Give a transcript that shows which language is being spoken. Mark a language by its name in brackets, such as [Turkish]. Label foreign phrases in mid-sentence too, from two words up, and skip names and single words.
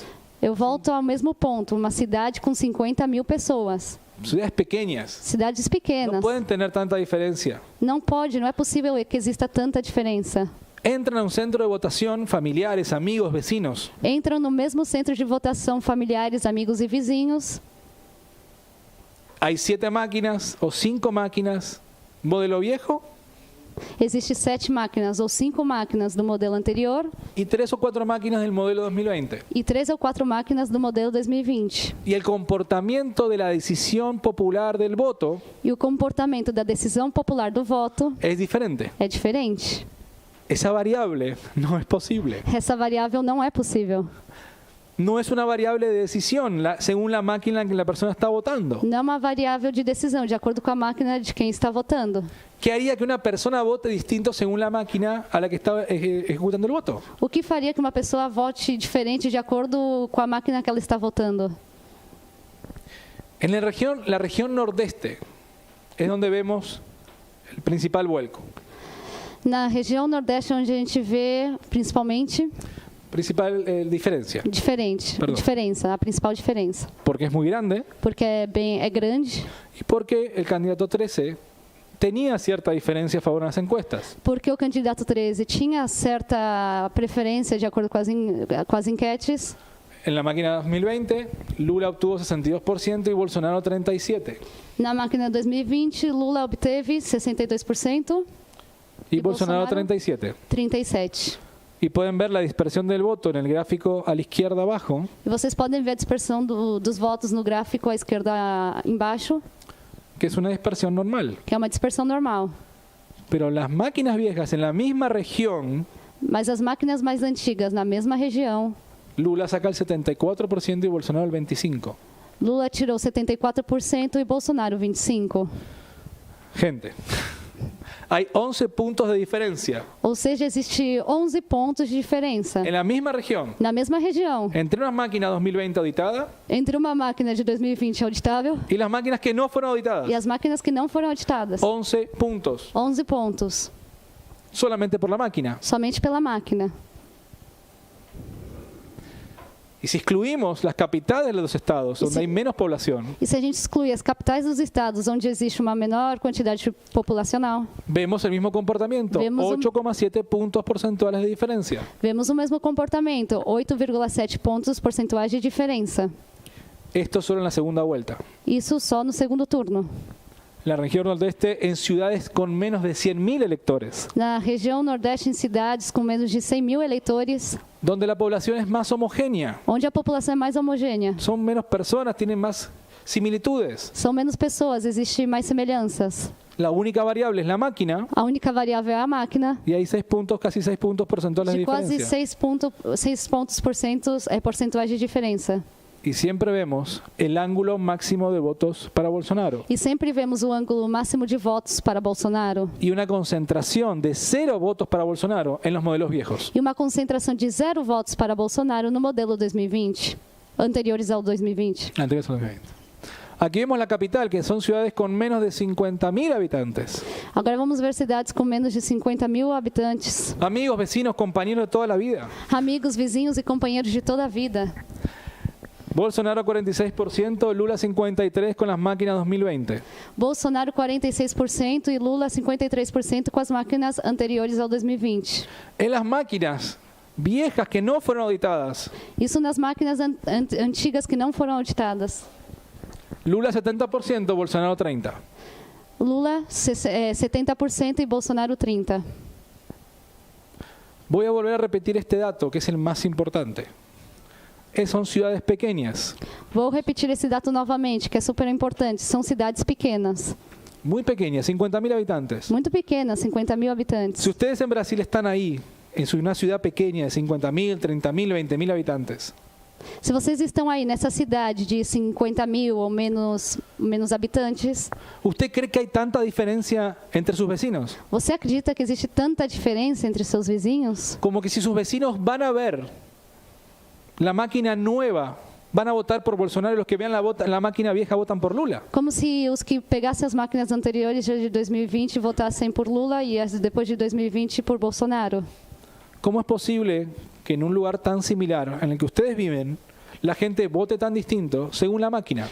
[Portuguese] Eu volto ao mesmo ponto, uma cidade com 50.000 pessoas. [Spanish] ciudades pequeñas, [Portuguese] Cidades no pequenas. [Spanish] pueden tener tanta diferencia. [Portuguese] Não pode, não é possível que exista tanta diferença. [Spanish] Entran a un centro de votación familiares, amigos, vecinos. [Portuguese] Entram no mesmo centro de votação familiares, amigos e vizinhos. [Spanish] Hay 7 máquinas o 5 máquinas, modelo viejo [Portuguese] Existem 7 máquinas ou 5 máquinas do modelo anterior [Spanish] y 3 o 4 máquinas del modelo 2020. [Portuguese] e 3 ou 4 máquinas do modelo 2020. [Spanish] Y el comportamiento de la decisión popular del voto [Portuguese] E o comportamento da decisão popular do voto [Spanish] es diferente. [Portuguese] é diferente. [Spanish] Esa variable no es posible. [Portuguese] Essa variável não é possível. [Spanish] No es una variable de decisión según la máquina en que la persona está votando. [Portuguese] Não é uma variável de decisão, de acordo com a máquina de quem está votando. [Spanish] ¿Qué haría que una persona vote distinto según la máquina a la que está ejecutando el voto? [Portuguese] O que faria que uma pessoa vote diferente de acordo com a máquina que ela está votando? [Spanish] En la región nordeste es donde vemos el principal vuelco. [Portuguese] Na região nordeste, onde a gente vê, principalmente, [Spanish] Principal diferencia. Perdão. [Portuguese] diferença, a principal diferença. [Spanish] Porque es muy grande [Portuguese] Porque é grande, [Spanish] y porque el candidato 13 tenía cierta diferencia a favor de las encuestas. [Portuguese] porque o candidato 13 tinha certa preferência de acordo com as enquetes. [Spanish] En la máquina 2020, Lula obtuvo 62% y Bolsonaro 37%. [Portuguese] Na máquina 2020, Lula obteve 62% [Spanish] Y ¿Y Bolsonaro Bolsonaro? 37%. [Portuguese] 37%. [Spanish] Y pueden ver la dispersión del voto en el gráfico a la izquierda abajo, [Portuguese] E vocês podem ver a dispersão dos votos no gráfico à esquerda embaixo, [Spanish] que es una dispersión normal. [Portuguese] que é uma dispersão normal. [Spanish] Pero las máquinas viejas en la misma región, [Portuguese] Mas as máquinas mais antigas, na mesma região, [Spanish] Lula saca el 74% y Bolsonaro el 25%. [Portuguese] Lula tirou 74% e Bolsonaro 25%. [Spanish] Gente, hay 11 puntos de diferencia [Portuguese] Ou seja, existe 11 pontos de diferença [Spanish] en la misma región [Portuguese] na mesma região [Spanish] entre una máquina 2020 auditada [Portuguese] entre uma máquina de 2020 auditável [Spanish] y las máquinas que no fueron auditadas. [Portuguese] e as máquinas que não foram auditadas. [Spanish] 11 puntos, [Portuguese] 11 pontos, [Spanish] solamente por la máquina. [Portuguese] somente pela máquina. [Spanish] Y si excluimos las capitales de los estados, donde hay menos población, [Portuguese] E se a gente exclui as capitais dos estados, onde existe uma menor quantidade populacional, [Spanish] vemos el mismo comportamiento, Vemos 8,7 puntos porcentuales de diferencia. [Portuguese] vemos o mesmo comportamento, 8,7 pontos percentuais de diferença. [Spanish] Esto solo en la segunda vuelta. [Portuguese] Isso só no segundo turno. [Spanish] La región nordeste en ciudades con menos de 100.000 electores, [Portuguese] Na região nordeste, em cidades com menos de 100 mil eleitores, [Spanish] donde la población es más homogénea, [Portuguese] onde a população é mais homogênea. [Spanish] son menos personas, tienen más similitudes. [Portuguese] São menos pessoas, existem mais semelhanças. [Spanish] La única variable es la máquina [Portuguese] A única variável é a máquina, [Spanish] y hay 6 puntos, casi 6 puntos porcentuales de [Portuguese] de quase [Spanish] diferencia. [Portuguese] 6 pontos percentuais de diferença. [Spanish] Y siempre vemos el ángulo máximo de votos para Bolsonaro [Portuguese] E sempre vemos o ângulo máximo de votos para Bolsonaro [Spanish] y una concentración de 0 votos para Bolsonaro en los modelos viejos. [Portuguese] e uma concentração de 0 votos para Bolsonaro no modelo 2020, anteriores ao 2020. [Spanish] Anteriores al 2020. Aquí vemos la capital, que son ciudades con menos de 50.000 habitantes. [Portuguese] Agora vamos ver cidades com menos de 50 mil habitantes. [Spanish] Amigos, vecinos, compañeros de toda la vida. [Portuguese] Amigos, vizinhos e companheiros de toda a vida. [Spanish] Bolsonaro 46%, Lula 53% con las máquinas 2020. [Portuguese] Bolsonaro 46% e Lula 53% com as máquinas anteriores ao 2020. [Spanish] En las máquinas viejas que no fueron auditadas, [Portuguese] Isso nas máquinas antigas que não foram auditadas. [Spanish] Lula 70%, Bolsonaro 30%. [Portuguese] Lula 70% e Bolsonaro 30%. [Spanish] Voy a volver a repetir este dato, que es el más importante. Son ciudades pequeñas, [Portuguese] Vou repetir esse dado novamente, que é super importante. São cidades pequenas, [Spanish] muy pequeñas, 50.000 habitantes. [Portuguese] muito pequenas, 50 mil habitantes. [Spanish] Si ustedes en Brasil están ahí, en una ciudad pequeña de 50.000, 30.000, 20.000 habitantes, [Portuguese] Se vocês estão aí nessa cidade de 50 mil ou menos habitantes, [Spanish] ¿usted cree que hay tanta diferencia entre sus vecinos? [Portuguese] você acredita que existe tanta diferença entre seus vizinhos? [Spanish] Como que si sus vecinos van a ver la máquina nueva, van a votar por Bolsonaro y los que vean la máquina vieja votan por Lula. [Portuguese] Como se os que pegassem as máquinas anteriores de 2020 votassem por Lula e as depois de 2020 por Bolsonaro. [Spanish] ¿Cómo es posible que en un lugar tan similar en el que ustedes viven, la gente vote tan distinto según la máquina?